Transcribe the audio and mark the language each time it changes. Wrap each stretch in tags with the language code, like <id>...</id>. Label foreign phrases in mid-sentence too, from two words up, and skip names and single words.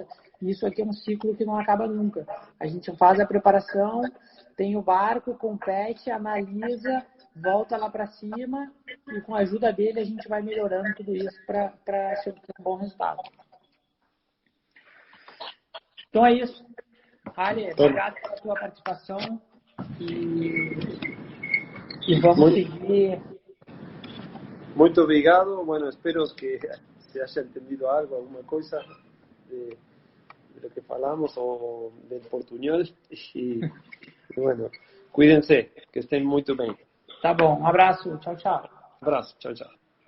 <pt>E isso aqui é um ciclo que não acaba nunca. A gente faz a preparação, tem o barco, compete, analisa, volta lá para cima e com a ajuda dele a gente vai melhorando tudo isso para ter um bom resultado. Então é isso. Ali, obrigado pela sua participação e vamos seguir. Muito obrigado.</pt> <es>Bueno, espero que se haya entendido algo,</es> <pt>alguma coisa</pt> <es>de lo que falamos o del portuñol. Y bueno, cuídense, que estén</es> <pt>muito bem. Tá bom, um abraço, tchau, tchau. Abraço, tchau, tchau.</pt>